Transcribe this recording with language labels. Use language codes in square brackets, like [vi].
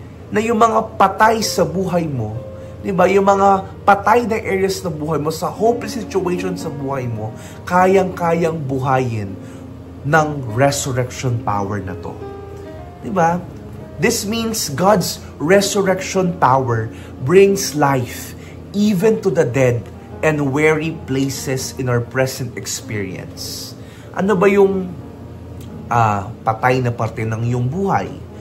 [tl] Na yung mga patay sa buhay mo, di ba, yung mga patay na areas na buhay mo, sa hopeless situation sa buhay mo, kayang-kayang buhayin ng resurrection power na to. Di ba? [en] This means God's resurrection power brings life even to the dead and weary places in our present experience. [tl] Ano ba yung patay na parte ng iyong buhay?